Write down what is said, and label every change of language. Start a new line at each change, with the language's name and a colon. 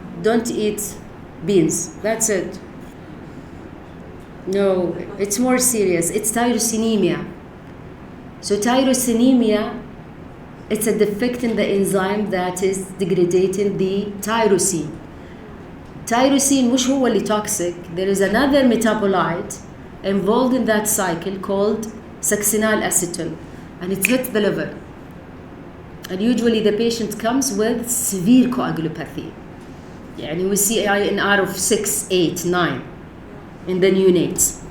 English: Don't eat beans. That's it. No, it's more serious. It's tyrosinemia. So tyrosinemia, it's a defect in the enzyme that is degrading the tyrosine.
Arabic: Tyrosine مش هو اللي toxic.
English: There is another metabolite involved in that cycle called succinyl acetyl, and it hits the liver. And usually the patient comes with severe coagulopathy. يعني we see INR of 6, 8, 9 in the neonates.